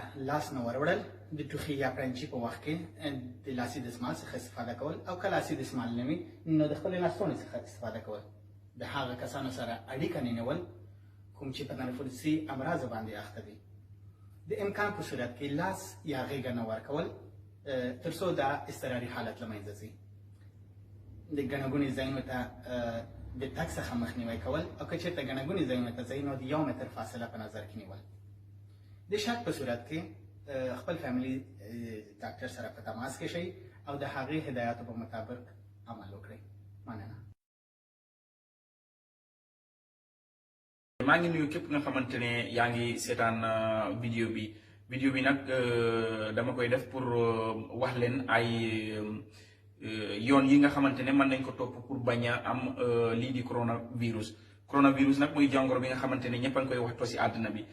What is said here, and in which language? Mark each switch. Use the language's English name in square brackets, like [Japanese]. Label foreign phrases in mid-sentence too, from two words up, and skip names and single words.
[Pashto] لاس نه وروړل، د ټوخي یا پرنچي په وخت کې د لاسي دستمال څخه استفاده کول، او که لاسي دستمال نه وي نو د خپلې لاسونو څخه استفاده کول، د هغه کسانو سره اړیکه نه نیول کوم چې په تنفسي امراضو باندې اخته دي، د امکان په صورت کې لاس یا غېږه نه ورکول تر څو دا اضطراري حالت له منځه ځي، د ګڼه ګوڼې ځایونو ته د تګ څخه مخنیوی کول، او که چېرته ګڼه ګوڼې ځایونو ته ځئ نو د 1 متر فاصله په نظر کې نیول. د شک په صورت کې خپل فیملی ډاکټر سره په تماس کې شئ او د هغې هدایاتو په مطابق عمل وکړئ. مننه. [Wolof] maa ngi nuyu képp nga xamante ne yaa ngi seetaan vidéo bi nag dama koy def pour wax leen ay yoon yi nga xamante ne mën nañ ko topp pour bañ a am lii di coronavirus nag muy jàngoro bi nga xamante ne ñëpp a ngi koy waxtoo si àddina bi.